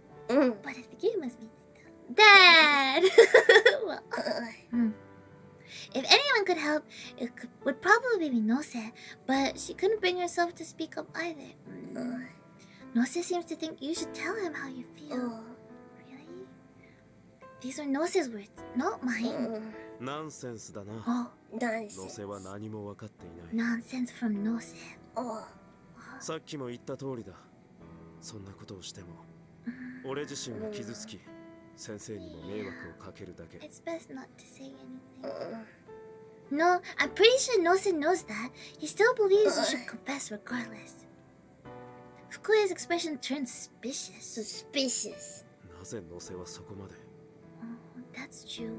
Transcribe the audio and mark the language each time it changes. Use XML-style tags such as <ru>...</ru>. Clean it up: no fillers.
<en>But if the game was made like that. Dad! Well, if anyone could help, would probably be Nose, but she couldn't bring herself to speak up either. Nose seems to think you should tell him how you feel. Really? These are Nose's words, not mine.</en> <ja>ナンセンスだな。</ja> <en>Oh,</en> <ja>ノセは何も分かっていない。</ja> <en>nonsense from Nose.</en> <ja>さっきも言った通りだ。そんなことをしても、俺自身が傷つき、先生にも迷惑をかけるだけ。</ja> <en>It's best not to say anything. No, I'm pretty sure Nose knows that. He still believes you should confess regardless. Fukuya's expression turned suspicious.</en> <ja>なぜノセはそこまで？</ja> <en>That's true.</en>